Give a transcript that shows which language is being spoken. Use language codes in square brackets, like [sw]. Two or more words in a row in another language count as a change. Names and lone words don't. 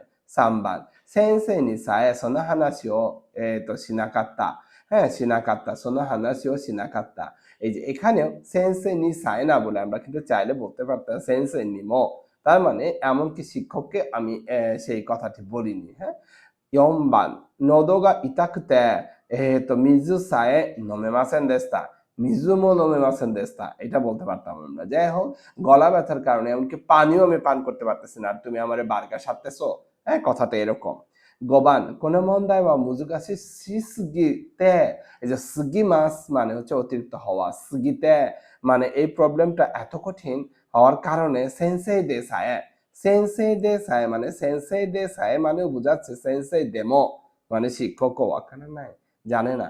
[ja] 三番 先生にさえその話をしなかった হ্যাঁ しなかった その話をしなかった, হ্যাঁ শিনাকাত্তা সোনো হানাশি ও শিনাকাত্তা। [bn] এই যে এখানেও [ja] 先生にさえ [bn] না বলে আমরা কিন্তু চাইলে বলতে পারতাম [ja] 先生にも, [bn] তার মানে এমনকি শিক্ষককে আমি সেই কথাটি বলিনি। হ্যাঁ, [ja] 4番、喉が痛くて、水さえ飲めませんでした。水も飲めませんでした。 [bn] এটা বলতে পারতাম আমরা। যাই হোক, গলা ব্যথার কারণে এমনকি পানিও আমি পান করতে পারতেছি না, আর তুমি আমারে বার্গার সাধতেছো। হ্যাঁ, কথাটা এরকম। [ja] 5番、この問題は難しすぎて, [bn] এই যে [ja] すぎます [bn] মানে হচ্ছে অতিরিক্ত হওয়া, সুগিতে মানে এই প্রবলেমটা এত কঠিন হওয়ার কারণে [ja] 先生でさえ, 先生でさえ [bn] মানে [ja] 先生でさえ [bn] মানে বোঝাচ্ছে [ja] 先生でも, [bn] মানে শিক্ষকও [ja] 分からない, [bn] জানে না।